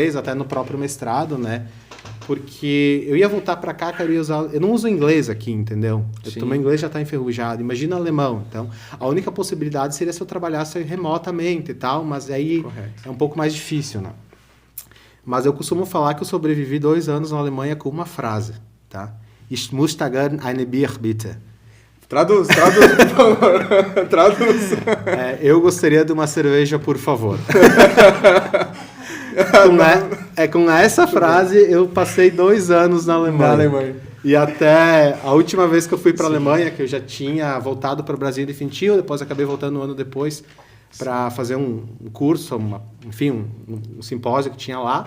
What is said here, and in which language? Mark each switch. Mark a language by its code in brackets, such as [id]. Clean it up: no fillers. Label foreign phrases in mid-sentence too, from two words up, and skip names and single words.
[pt] inglês, até no próprio mestrado, né? Porque eu ia voltar para cá, cara, eu não uso inglês aqui, entendeu? Sim. O meu inglês já está enferrujado. Imagina alemão. Então, a única possibilidade seria se eu trabalhasse remotamente e tal, mas aí Correto. é um pouco mais difícil, né? Mas eu costumo falar que eu sobrevivi 2 anos na Alemanha com uma frase, tá? [de] Ich möchte gern eine Bier, bitte. [pt] Traduz, por favor. Traduz. Eu gostaria de uma cerveja, por favor. Com essa frase, eu passei 2 anos na Alemanha. Na Alemanha. E até a última vez que eu fui para a Alemanha, que eu já tinha voltado para o Brasil definitivo, depois acabei voltando um ano depois para fazer um curso, um simpósio que tinha lá.